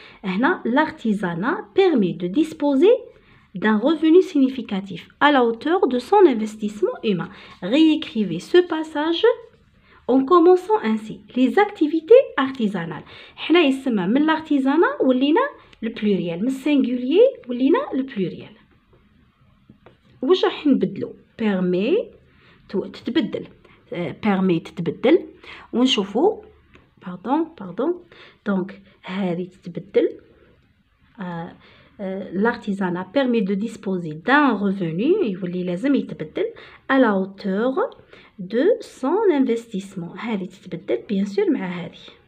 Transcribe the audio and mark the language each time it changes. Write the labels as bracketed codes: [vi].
[fr] هنا l'artisanat permet de disposer d'un revenu significatif à la hauteur de son investissement humain. Réécrivez ce passage en commençant ainsi. Les activités artisanales. [ar] حنا يسمى من l'artisanat ولينا البلوريال، من السينغولير ولينا البلوريال. واش راح نبدلو؟ بيرمي تتبدل، بيرمي تتبدل ونشوفو باردون دونك هذه تتبدل. [fr] l'artisanat permet de disposer d'un revenu [ar] يولي لازم يتبدل [fr] à la hauteur de son investissement. [ar] هذه تتبدل بيان سور مع هذه.